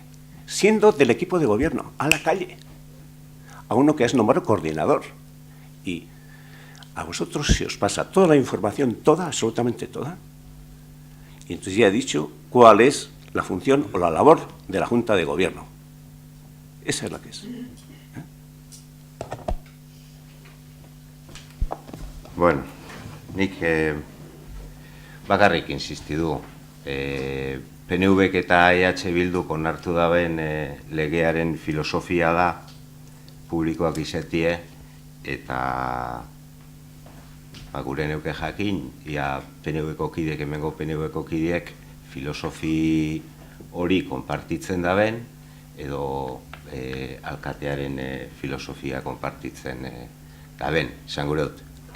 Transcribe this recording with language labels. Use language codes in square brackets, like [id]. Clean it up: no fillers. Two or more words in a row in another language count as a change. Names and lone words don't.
[es] Siendo del equipo de gobierno, a la calle. A uno que has nombrado coordinador. Y a vosotros se os pasa toda la información, toda, absolutamente toda. Y entonces ya he dicho cuál es la función o la labor de la Junta de Gobierno. Esa es la que es. [eu] Bueno, nik bakarrik insisti du. PNVk eta EH Bilduk onartu daben legearen filosofia da publikoak izatie eta gure neuke jakin, ia PNVko kideek, hemengo PNVko kideek filosofi hori konpartitzen daben edo alkatearen filosofia konpartitzen daben, esan gure dut.